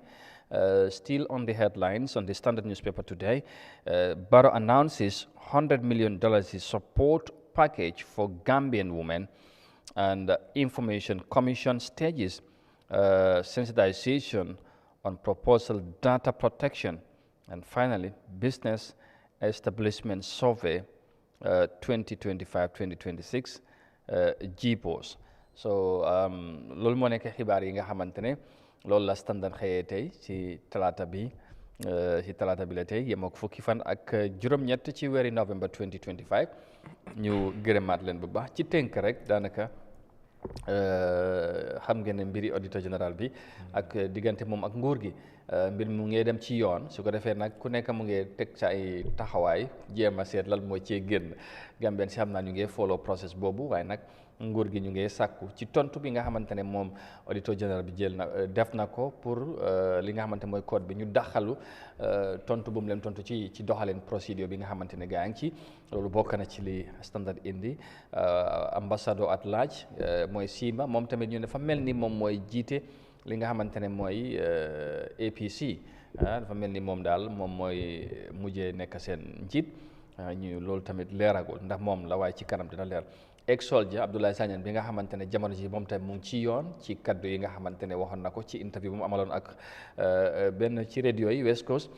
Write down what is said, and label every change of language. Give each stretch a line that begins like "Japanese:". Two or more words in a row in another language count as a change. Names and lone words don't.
English: Still on the headlines on the Standard newspaper today, Barrow announces $100 million support package for Gambian women, and Information Commission stages sensitization on proposal data protection, and finally, Business Establishment Survey 2025-2026 GPOS.
Wolof: So loolu moo nekk xibaar yi nga xamante ne loolu la Standard xëyee tey ci talaata bi la tey yem ak fukki fan ak juróom-ñett ci weeri November 2025 ñu gërëmaat leen bu baax ci tënk rek daanaka xam ngeen ne mbiri
French: auditeur général
Wolof: bi ak diggante moom ak nguur gi mbir mu ngi dem ci yoon su ko defee nag ku nekk mu ngi teg sa ay taxawaay jéem a seet lan moo cee génn Gambien si xam naa ñu ngi
English: follow process
Wolof: boobu waaye nag nguur gi ñu ngi sàkku ci tontu bi nga xamante ne moom
French: auditeur général
Wolof: bi def na ko pour li nga xamante mooy code bi ñu daxalu tontu bu mu leen tontu ci doxaleen procédure bi nga xamante ne gaa ngi ci loolu bokk na ci li Standard indi
English: ambassador at large
Wolof: mooy Sima moom tamit ñu dafa mel ni moom mooy jiite li nga xamante ne mooy APC dafa mel ni moom daal moom mooy mujjee nekk seen njiit ñu loolu tamit leeragul ndax moom la waaye ci kanam dina leer ex-soldier Abdoulaye Sanyang bi nga xamante ne jamono ji moom tamit mu ngi ci yoon ci kaddu yi nga xamante ne waxoon na ko ci interview bu mu amaloon ak benn ci radio yi West Coast